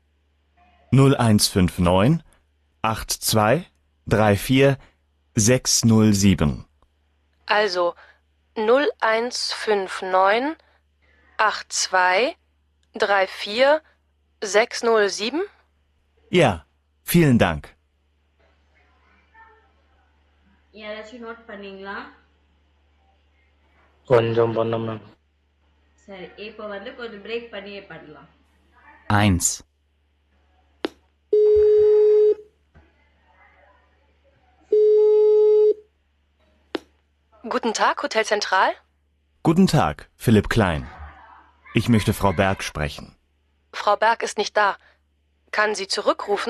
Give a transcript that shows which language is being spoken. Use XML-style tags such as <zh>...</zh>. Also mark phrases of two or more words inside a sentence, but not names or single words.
<de>0159 82 34 607. Also 0159 82 34 607? Ja, vielen Dank.</de> <ta>யாராச்சும் நோட் பண்ணீங்களா? கொஞ்சம் பண்ண மேம். சரி, இப்போ வந்து கொஞ்சம் பிரேக் பண்ணியே பண்ணலாம்.</ta> <de>Eins. Guten Tag, Hotel Zentral. Guten Tag, Philipp Klein. Ich möchte Frau Berg sprechen. Frau Berg ist nicht da. Kann sie zurückrufen?</de>